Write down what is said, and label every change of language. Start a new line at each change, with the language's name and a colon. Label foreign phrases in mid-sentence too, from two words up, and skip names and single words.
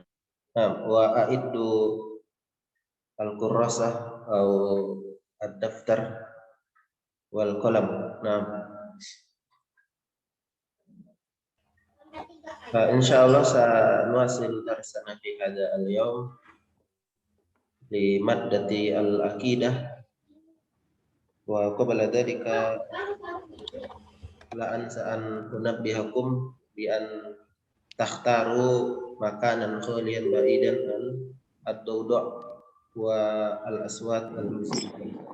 Arabic: Nah، وأعدوا الكراسة atau الدفتر والقلم. Nah، إن شاء الله سنواصل درسنا في هذا اليوم لمادة العقيدة وقبل ذلك لا أنسى أن أنبهكم بأن تختاروا مكانا خاليا بعيدا الضوضاء والأصوات المسلمين.